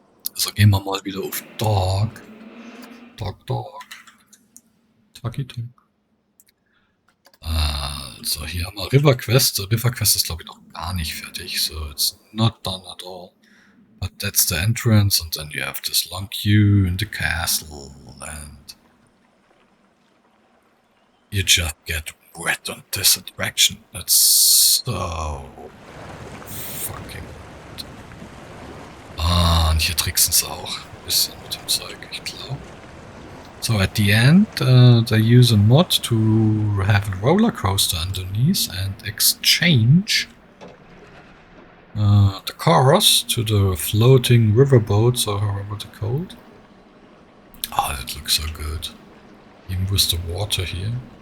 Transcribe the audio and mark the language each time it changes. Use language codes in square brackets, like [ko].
[de] Also gehen wir mal wieder auf Dog. Talkie Talk. Also hier haben wir River Quest. The River Quest ist glaube ich noch gar nicht fertig, [en] so it's not done at all. But that's the entrance, and then you have this long queue in the castle, and you just get wet on this attraction. That's so fucking good. [de] Ah, und hier tricksen sie auch ein bisschen mit dem Zeug, ich glaube. [en] So at the end, they use a mod to have a roller coaster underneath and exchange the cars to the floating riverboats, or however they're called. Oh, that looks so good. Even with the water here.